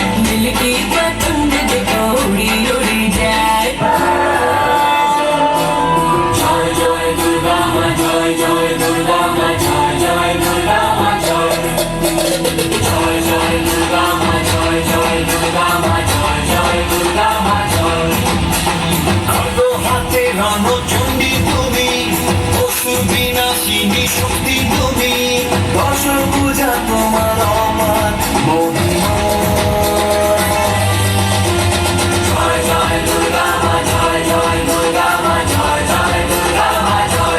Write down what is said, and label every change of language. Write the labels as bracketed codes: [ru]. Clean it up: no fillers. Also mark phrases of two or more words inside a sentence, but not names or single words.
[hi] दिल की पतंग देखो उड़ी उड़ी जाए। जय जय दुर्गा माँ, जय जय दुर्गा माँ, जय जय दुर्गा माँ, जय जय दुर्गा माँ, जय जय दुर्गा माँ, जय जय दुर्गा माँ, जय। [bn] কালো হাতে রণচণ্ডী তুমি, অসুর বিনাশিনী শক্তি তুমি, দশ পূজা তোমার আমার মহিমা। জয় জয় দুর্গা মা, জয় জয় দুর্গা মা, জয় জয় দুর্গা মা, জয়।